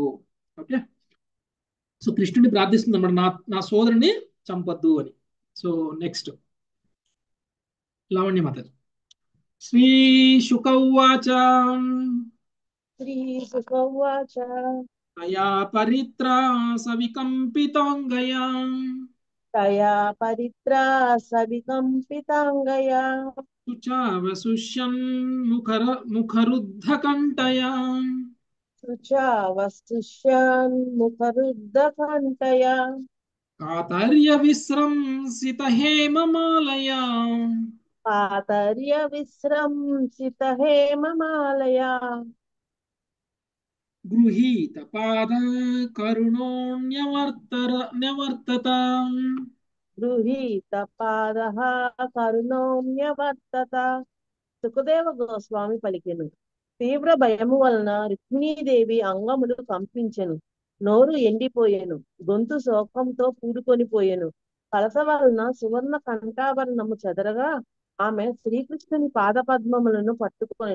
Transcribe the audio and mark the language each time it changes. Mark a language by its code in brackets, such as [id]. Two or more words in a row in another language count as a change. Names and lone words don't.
[en] Okay, so [te] కృష్ణుడిని ప్రార్థిస్తుంది అన్నమాట, నా సోదరుని చంపద్దు అని. [en] So next [te] లావణ్య మాత. [sa] శ్రీ శుకౌవాచ श्रीशुकौवाच తయా పరిత్రాస వికంపితాంగయా तया परित्रा सविकम्पिताङ्गया శుచావశుష్యన్ ముఖరుద్ధకంఠయా शुचावस्तुष्यान्मुखरुद्धकण्ठया కాతర్య విశ్రంసిత హేమమాలయా पातर्यविस्रंसित हेममालया గృహీత పాద కరుణోన్యవర్తత गृहीतपादः करुणोऽन्यवर्तत. [te] సుఖదేవ గోస్వామి పలికెను, తీవ్ర భయము వలన రుక్మిణీదేవి అంగములు కంపించెను, నోరు ఎండిపోయెను, గొంతు శోకంతో పూడుకొని పోయెను. కలస వలన సువర్ణ కంఠాభరణము చెదరగా ఆమె శ్రీకృష్ణుని పాదపద్మములను పట్టుకొనెను.